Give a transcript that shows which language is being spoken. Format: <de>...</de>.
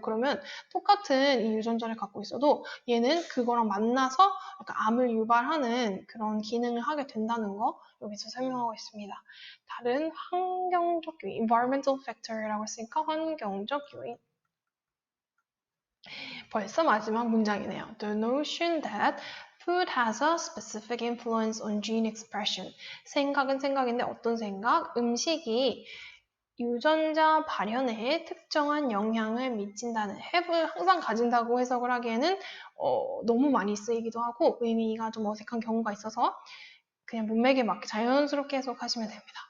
<ko>그러면 똑같은 이 유전자를 갖고 있어도 얘는 그거랑 만나서 약간 암을 유발하는 그런 기능을 하게 된다는 거 여기서 설명하고 있습니다. 다른 환경적 요인, environmental factor라고 했으니까 환경적 요인. 벌써 마지막 문장이네요.</ko> <en>The notion that food has a specific influence on gene expression.</en> <ko>생각은 생각인데 어떤 생각? 음식이 유전자 발현에 특정한 영향을 미친다는 have을 항상 가진다고 해석을 하기에는 너무 많이 쓰이기도 하고 의미가 좀 어색한 경우가 있어서 그냥 문맥에 맞게 자연스럽게 해석하시면 됩니다.</ko>